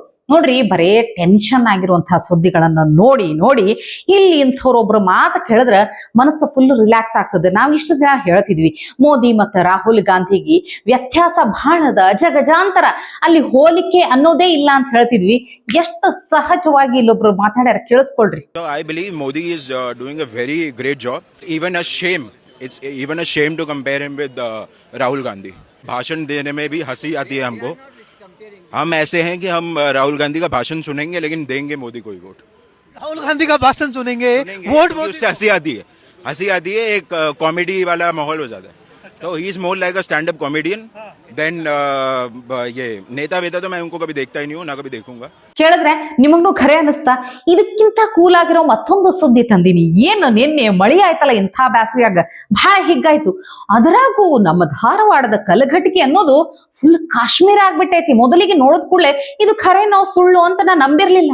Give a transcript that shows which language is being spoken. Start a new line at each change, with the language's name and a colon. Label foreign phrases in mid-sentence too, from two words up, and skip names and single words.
Kannada: ನೋಡ್ರಿ, ಬರೇ ಟೆನ್ಷನ್ ಆಗಿರುವಂತಹ ಸುದ್ದಿಗಳನ್ನ ನೋಡಿ ಇಲ್ಲಿ ಇಂಥವ್ರೊಬ್ರು ಮಾತು ಕೇಳಿದ್ರೆ ಮನಸ್ಸು ಫುಲ್ ರಿಲ್ಯಾಕ್ಸ್ ಆಗ್ತದೆ. ನಾವ್ ಇಷ್ಟು ದಿನ ಹೇಳ್ತಿದ್ವಿ, ಮೋದಿ ಮತ್ತು ರಾಹುಲ್ ಗಾಂಧಿಗೆ ವ್ಯತ್ಯಾಸ ಬಹಳದ, ಜಗಜಾಂತರ, ಅಲ್ಲಿ ಹೋಲಿಕೆ ಅನ್ನೋದೇ ಇಲ್ಲ ಅಂತ ಹೇಳ್ತಿದ್ವಿ. ಎಷ್ಟು ಸಹಜವಾಗಿ ಇಲ್ಲೊಬ್ರು ಮಾತಾಡ್ಯಾರ, ಕೇಳಿಸ್ಕೊಳ್ರಿ.
English: I believe Modi is doing a very great job. It's even a shame to compare him with Rahul Gandhi.
Hindi: भाषण देने में भी हंसी आती है हमको. हम ऐसे हैं कि हम राहुल गांधी का भाषण सुनेंगे लेकिन देंगे मोदी को ही वोट. राहुल गांधी का भाषण सुनेंगे वोट उससे हंसी आती है, एक कॉमेडी वाला माहौल हो जाता है. तो
English: he is more like a stand up comedian then
Hindi: ये नेता वेता तो मैं उनको कभी देखता ही नहीं हूँ, ना कभी देखूंगा.
Kannada: ಕೇಳಿದ್ರೆ ನಿಮಗ್ನು ಖರೆ ಅನಿಸ್ತಾ? ಇದಕ್ಕಿಂತ ಕೂಲ್ ಆಗಿರೋ ಮತ್ತೊಂದು ಸುದ್ದಿ ತಂದಿನಿ. ಏನು ನಿನ್ನೆ ಮಳಿ ಆಯ್ತಲ್ಲ, ಇಂಥ ಬ್ಯಾಸರಿಯಾಗ ಬಹಳ ಹಿಗ್ಗಾಯ್ತು. ಅದರಾಗೂ ನಮ್ಮ ಧಾರವಾಡದ ಕಲಘಟಕಿ ಅನ್ನೋದು ಫುಲ್ ಕಾಶ್ಮೀರ ಆಗ್ಬಿಟ್ಟೈತಿ. ಮೊದಲಿಗೆ ನೋಡಿದ ಕೂಡಲೇ ಇದು ಖರೆ ನಾವು ಸುಳ್ಳು ಅಂತ ನಾ ನಂಬಿರ್ಲಿಲ್ಲ.